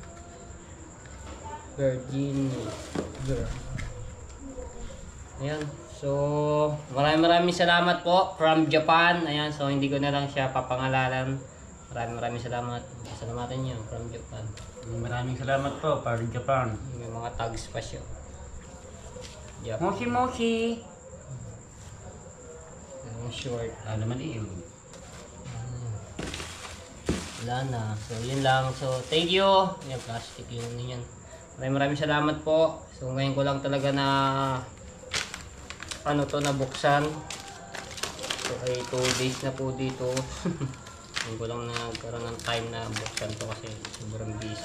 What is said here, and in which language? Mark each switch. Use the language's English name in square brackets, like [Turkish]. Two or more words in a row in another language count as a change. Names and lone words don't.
[English] Virgin girl. [Filipino] Ayan. So, maraming salamat po from Japan. Ayan, so hindi ko na lang siya papangalanan. Maraming salamat. Pasalamatan niyo from Japan. Maraming salamat po, para Japan. May mga tags pa siya. Japan. [Japanese] もしもし. [Filipino] Ang short. Naman iyo. Wala na. So, yun lang. [English] So, thank you. [Filipino] Ayan, plastic yun yan. Maraming salamat po. So, ngayon ko lang talaga na nabuksan. So, ay 2 days na po dito. Ngayon ko lang nagkaroon ng time na buksan to kasi sobrang busy.